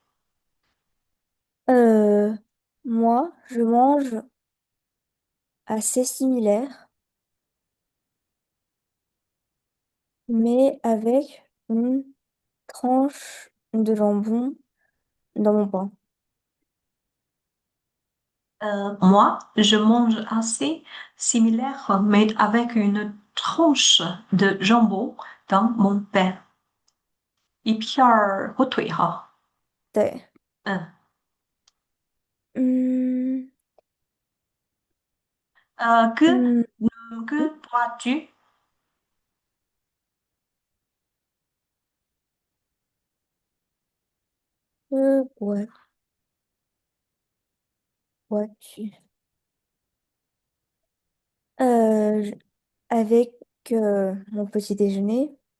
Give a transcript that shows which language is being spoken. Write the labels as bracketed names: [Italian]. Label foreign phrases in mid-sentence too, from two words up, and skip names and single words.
[French] Euh, Moi, je mange assez similaire, mais avec une tranche de jambon dans mon pain. Moi, je mange assez similaire, mais avec une tranche de jambon dans mon pain. [Chinese] 一片儿火腿哈，对，嗯，嗯 [French] 呃，que, 嗯， que bois-tu? [Chinese] 我我去， [French] je- avec mon petit déjeuner,